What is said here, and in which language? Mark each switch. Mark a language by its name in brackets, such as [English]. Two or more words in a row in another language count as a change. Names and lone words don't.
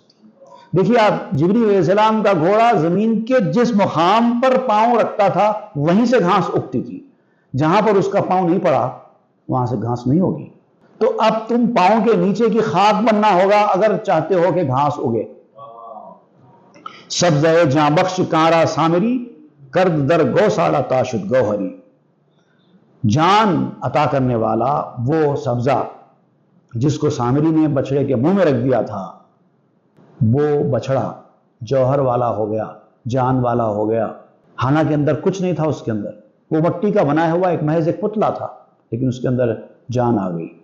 [Urdu] دیکھیے آپ، جبریل [Arabic] علیہ السلام [Urdu] کا گھوڑا زمین کے جس مقام پر پاؤں رکھتا تھا وہیں سے گھاس اگتی تھی، جہاں پر اس کا پاؤں نہیں پڑا وہاں سے گھاس نہیں ہوگی۔ تو اب تم پاؤں کے نیچے کی خاک بننا ہوگا اگر چاہتے ہو کہ گھاس اگے۔ [Persian] سبزہ جاں بخش کارا سامری، کرد در گوسالہ تاشد گوہری۔ [Urdu] جان عطا کرنے والا وہ سبزہ جس کو سامری نے بچڑے کے منہ میں رکھ دیا تھا، وہ بچڑا جوہر والا ہو گیا، جان والا ہو گیا۔ حالانکہ اندر کچھ نہیں تھا، اس کے اندر وہ مٹی کا بنایا ہوا ایک محض ایک پتلا تھا، لیکن اس کے اندر جان آ گئی۔